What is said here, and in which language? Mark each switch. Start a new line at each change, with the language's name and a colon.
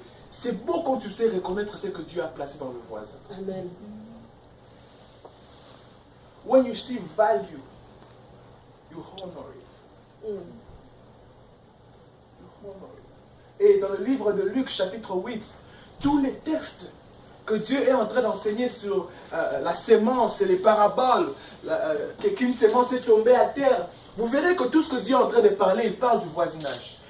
French: C'est beau quand tu sais reconnaître ce que Dieu a placé dans le voisin. Amen.
English: When you see value, you honor it. You honor it.
French: Et dans le livre de Luc, chapitre 8, tous les textes que Dieu est en train d'enseigner sur la sémence et les paraboles, qu'une sémence est tombée à terre, vous verrez que tout ce que Dieu est en train de parler, il parle du voisinage.